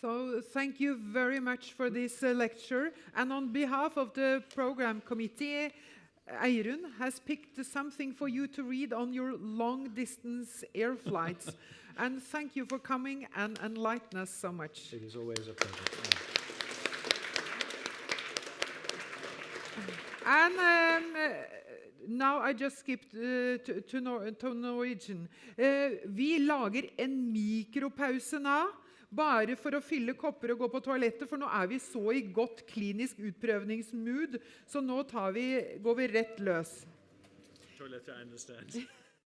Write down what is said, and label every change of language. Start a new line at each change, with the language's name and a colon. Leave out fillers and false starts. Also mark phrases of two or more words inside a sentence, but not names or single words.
English: So thank you very much for this lecture. And on behalf of the program committee, Eirun has picked something for you to read on your long-distance air flights. And thank you for coming and enlightening us so much. It is always a pleasure. And now I just skipped to Norwegian.
Norwegian: Vi lager en mikropause nå, bare for å fylle kopper og gå på toalettet, for nå vi så I godt klinisk utprøvningsmood, så nå går vi rett løs.
English: Toilet, I understand.